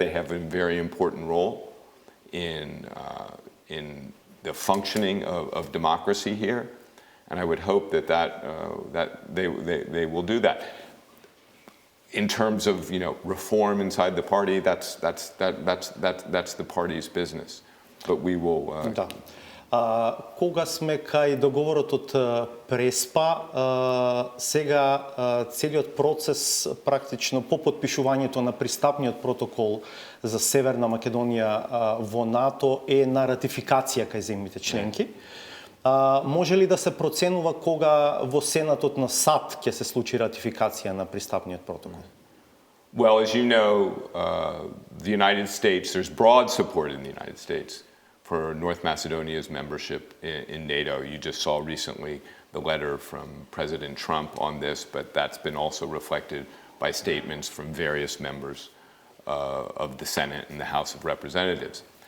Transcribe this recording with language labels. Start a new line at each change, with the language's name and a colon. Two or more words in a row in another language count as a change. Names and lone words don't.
English: They have a very important role in the functioning of democracy here, and I would hope that they will do that. in terms of reform inside the party, that's the party's business. But we will.
Macedonian: Да. Кога сме кај договорот од Преспа, сега целиот процес практично по потпишувањето на пристапниот протокол за Северна Македонија во НАТО е на ратификација кај земјите членки. Може ли да се проценува кога во Сенатот на САД ќе се случи ратификација на пристапниот протокол?
English: Well, as you know, the United States, there's broad support in the United States for North Macedonia's membership in NATO. You just saw recently the letter from President Trump on this, but that's been also reflected by statements from various members of the Senate and the House of Representatives.